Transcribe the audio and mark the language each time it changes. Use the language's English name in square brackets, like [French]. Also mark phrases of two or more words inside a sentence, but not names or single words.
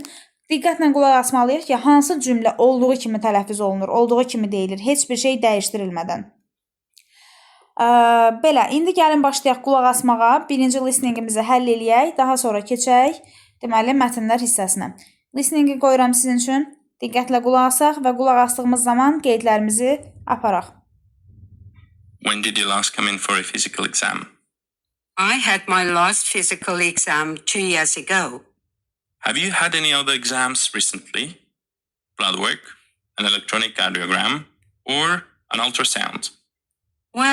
[Azerbaijani] Diqqətlə qulaq asmalıyıq ki, hansı cümlə olduğu kimi tələffüz olunur, olduğu kimi deyilir, heç bir şey dəyişdirilmədən. Belə, indi gəlin başlayaq qulaq asmağa. Birinci listeningimizi həll eləyək, daha sonra keçək, deməli, mətnlər hissəsinə. Listeningi qoyuram sizin üçün. Diqqətlə qulaq asaq və qulaq asdığımız zaman qeydlərimizi aparaq. [English] When did you last come in for a physical exam? I had my last physical exam 2 years ago. Have you had any other exams recently? Blood work, an electronic cardiogram, or an ultrasound?